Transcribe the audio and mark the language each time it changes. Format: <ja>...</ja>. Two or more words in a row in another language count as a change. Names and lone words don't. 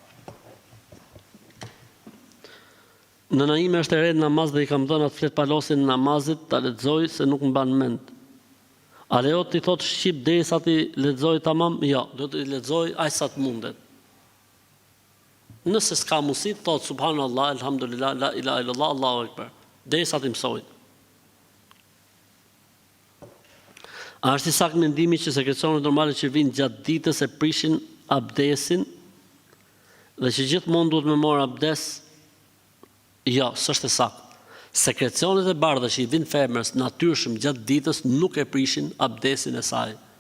<sq>Nëna ime është e re në namaz dhe i kam dhënë atë flet palosin në namazit, ta lexoj se nuk mban mend. A lejo ti thot shqip derisa ti lexoj tamam? Jo, do të lexoj aq sa të mundet. Nëse s'ka mundësi, thot</sq> <ar>سبحان الله، الحمد لله, لا إله إلا الله، الله أكبر.</ar> <sq>Derisa ti mësoj. A është i sakt mendimi që sekrecionet normale që vinë gjatë ditës e prishin abdesin dhe që gjithmonë duhet me marr abdes? Jo, s'është e sakt. Sekrecionet e bardha që i vinë femrës natyrshëm gjatë ditës nuk e prishin abdesin e saj.</sq>